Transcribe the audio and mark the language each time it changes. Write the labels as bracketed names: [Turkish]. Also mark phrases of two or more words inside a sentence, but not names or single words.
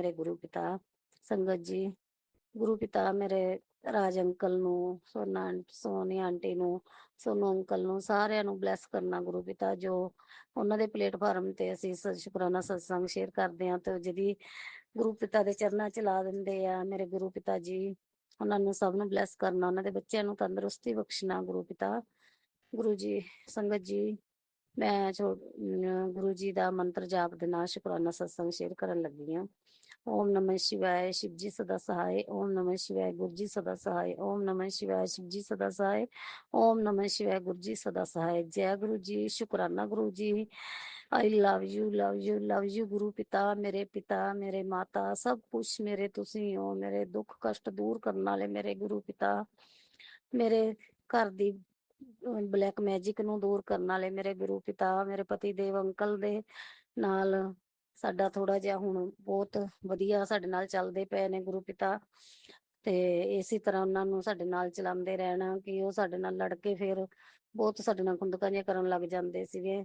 [Punjabi] ਮੇਰੇ ਗੁਰੂ ਪਿਤਾ, ਸੰਗਤ ਜੀ, ਗੁਰੂ ਪਿਤਾ ਮੇਰੇ ਰਾਜ ਅੰਕਲ ਨੂੰ, ਸੋਨੀ ਆਂਟੀ ਨੂੰ, ਸੋਨੂ ਅੰਕਲ ਨੂੰ, ਸਾਰਿਆਂ ਨੂੰ ਬਲੈਸ ਕਰਨਾ ਗੁਰੂ ਪਿਤਾ, ਜੋ ਉਹਨਾਂ ਦੇ ਪਲੇਟਫਾਰਮ ਤੇ ਅਸੀਂ ਸ਼ੁਕਰਾਨਾ ਸਤਸੰਗ ਸ਼ੇਅਰ ਕਰਦੇ ਹਾਂ ਤੇ ਜਿਹਦੀ ਗੁਰੂ ਪਿਤਾ ਦੇ ਚਰਨਾਂ ਚ ਲਾ ਦਿੰਦੇ ਆ ਮੇਰੇ ਗੁਰੂ ਪਿਤਾ ਜੀ, ਉਹਨਾਂ ਨੂੰ ਸਭ ਨੂੰ ਬਲੈਸ ਕਰਨਾ, ਉਹਨਾਂ ਦੇ ਬੱਚਿਆਂ ਨੂੰ ਤੰਦਰੁਸਤੀ ਬਖਸ਼ਣਾ ਗੁਰੂ ਪਿਤਾ। ਗੁਰੂ ਜੀ, ਸੰਗਤ ਜੀ, ਮੈਂ ਗੁਰੂ ਜੀ ਦਾ ਮੰਤਰ ਜਾਪ ਦੇ ਨਾਲ ਸ਼ੁਕਰਾਨਾ ਸਤਸੰਗ ਸ਼ੇਅਰ ਕਰਨ ਲੱਗੀ ਹਾਂ। [Hindi] ओम नमः शिवाय, शिव जी सदा सहाय। ओम नमः शिवाय, गुरु जी सदा सहाय। ओम नमः शिवाय, शिव जी सदा सहाय। ओम नमः शिवाय, गुरु जी सदा सहाय। जय गुरु जी, शुक्राना गुरु जी। [English] I love you love you love you [Hindi] गुरु पिता, मेरे माता, सब कुछ मेरे तुसी हो। [Punjabi] ਮੇਰੇ ਦੁਖ ਕਸ਼ਟ ਦੂਰ ਕਰਨੇ ਵਾਲੇ ਮੇਰੇ ਗੁਰੂ ਪਿਤਾ, ਮੇਰੇ ਘਰ ਦੀ [English] black magic [Punjabi] ਨੂੰ ਦੂਰ ਕਰਨ ਵਾਲੇ ਮੇਰੇ ਗੁਰੂ ਪਿਤਾ, ਮੇਰੇ ਪਤੀ ਦੇਵ ਅੰਕਲ ਦੇ ਨਾਲ ਸਾਡਾ ਥੋੜਾ ਜਿਹਾ ਹੁਣ ਬਹੁਤ ਵਧੀਆ ਸਾਡੇ ਨਾਲ ਚੱਲਦੇ ਪਏ ਨੇ ਗੁਰੂ ਪਿਤਾ, ਤੇ ਇਸੇ ਤਰ੍ਹਾਂ ਉਹਨਾਂ ਨੂੰ ਸਾਡੇ ਨਾਲ ਚਲਾਉਂਦੇ ਰਹਿਣਾ ਕਿ ਉਹ ਸਾਡੇ ਨਾਲ ਲੜ ਕੇ ਫਿਰ ਬਹੁਤ ਸਾਡੇ ਨਾਲ ਖੁੰਦਕਾਂ ਜਿਹੀਆਂ ਕਰਨ ਲੱਗ ਜਾਂਦੇ ਸੀਗੇ।